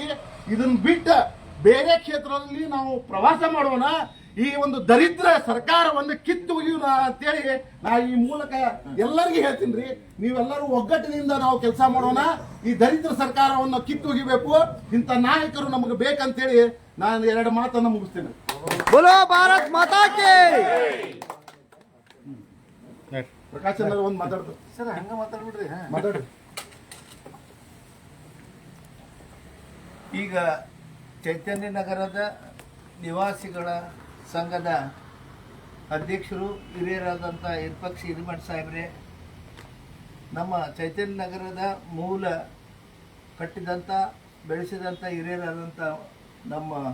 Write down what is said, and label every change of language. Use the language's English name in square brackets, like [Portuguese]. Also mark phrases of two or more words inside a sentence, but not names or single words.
[Kannada] ಇದನ್ನ ಬಿಟ್ಟು ಬೇರೆ ಕ್ಷೇತ್ರದಲ್ಲಿ ನಾವು ಪ್ರವಾಸ ಮಾಡೋಣ. ಈ ಒಂದು ದರಿದ್ರ ಸರ್ಕಾರವನ್ನು ಕಿತ್ತು ಒಯ್ಯೋಣ ಅಂತೇಳಿ ನಾ ಈ ಮೂಲಕ ಎಲ್ಲರಿಗೂ ಹೇಳ್ತೀನಿ ರೀ. ನೀವೆಲ್ಲರೂ ಒಗ್ಗಟ್ಟಿನಿಂದ ನಾವು ಕೆಲಸ ಮಾಡೋಣ. ಈ ದರಿದ್ರ ಸರ್ಕಾರವನ್ನು ಕಿತ್ತು ಒಗಿಬೇಕು. ಇಂಥ ನಾಯಕರು ನಮಗೆ ಬೇಕಂತೇಳಿ ನಾನು ಎರಡು ಮಾತನ್ನು ಮುಗಿಸ್ತೇನೆ. [Hindi] बोलो भारत माता की [Kannada] ಪ್ರಕಾಶ್ ಅಣ್ಣ ಒಂದು ಮಾತಾಡ್ತಾರೆ ಸರ್. ಹಂಗ ಮಾತಾಡ್ಬಿಡ್ರಿ, ಮಾತಾಡ್ರಿ. ಈಗ ಚೈತನ್ಯ ನಗರದ ನಿವಾಸಿಗಳ ಸಂಘದ ಅಧ್ಯಕ್ಷರು ಹಿರಿಯರಾದಂಥ ಇರ್ಪಕ್ಷಿ ಹಿರೇಮಠ ಸಾಹೇಬ್ರೆ, ನಮ್ಮ ಚೈತನ್ಯ ನಗರದ ಮೂಲ ಕಟ್ಟಿದಂಥ ಬೆಳೆಸಿದಂಥ ಹಿರಿಯರಾದಂಥ ನಮ್ಮ